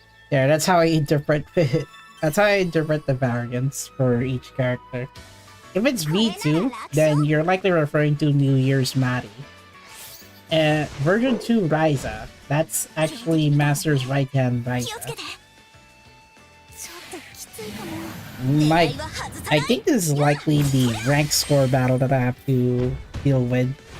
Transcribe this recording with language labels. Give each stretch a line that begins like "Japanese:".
English: Yeah, that's how I interpret it. That's how I interpret the variants for each character. If it's V2, then you're likely referring to New Year's Mari. Version 2 Ryza That's actually Master's right hand by
Japanese: 気をつけて。ちょっときついかも。
English: my I think this is likely the rank score battle that I have to deal with.